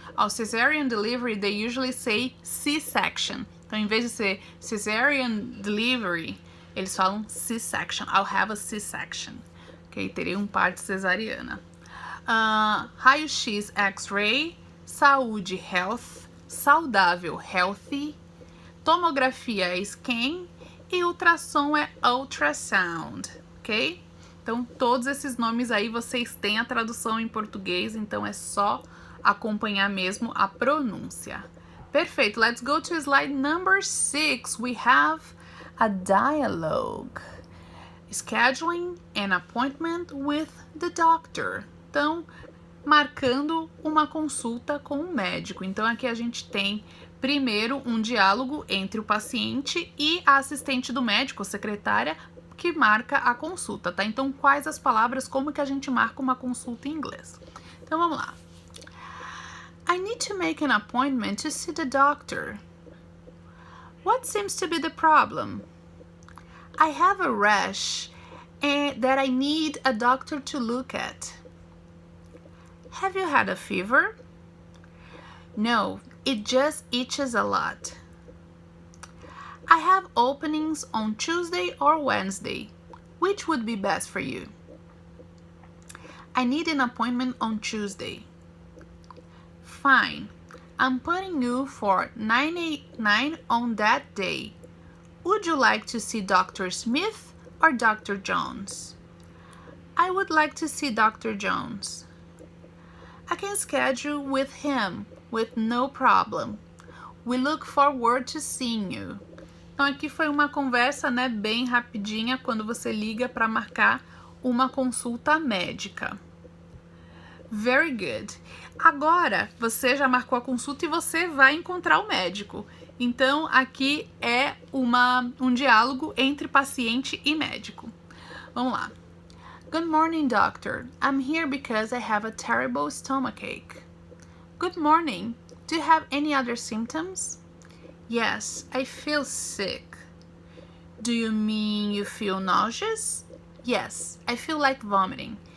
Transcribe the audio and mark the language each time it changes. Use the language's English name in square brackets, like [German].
[English] Cesarean delivery, they usually say C-section. [Portuguese] Então, em vez de ser cesarean delivery, eles falam C-section. [English] I'll have a C-section. Ok? [Portuguese] Terei um parto cesariana. Raio-x, x-ray, saúde, health, saudável, healthy, tomografia é scan e ultrassom é ultrasound, ok? Então, todos esses nomes aí vocês têm a tradução em português, então é só acompanhar mesmo a pronúncia. [English] Perfeito, let's go to slide number 6. We have a dialogue. Scheduling an appointment with the doctor. [Portuguese] Então, marcando uma consulta com um médico. Então, aqui a gente tem primeiro um diálogo entre o paciente e a assistente do médico, secretária, que marca a consulta, tá? Então, quais as palavras, como que a gente marca uma consulta em inglês? Então, vamos lá. [English] I need to make an appointment to see the doctor. What seems to be the problem? I have a rash that I need a doctor to look at. Have you had a fever? No, it just itches a lot. I have openings on Tuesday or Wednesday. Which would be best for you? I need an appointment on Tuesday. Fine. I'm putting you for 9 on that day. Would you like to see Dr. Smith or Dr. Jones? I would like to see Dr. Jones. I can schedule with him with no problem. We look forward to seeing you. [Portuguese] Então aqui foi uma conversa, né, bem rapidinha quando você liga para marcar uma consulta médica. [English] Very good. [Portuguese] Agora, você já marcou a consulta e você vai encontrar o médico. Então, aqui é um diálogo entre paciente e médico. Vamos lá. [English] Good morning, doctor. I'm here because I have a terrible stomachache. Good morning. Do you have any other symptoms? Yes, I feel sick. Do you mean you feel nauseous? Yes, I feel like vomiting.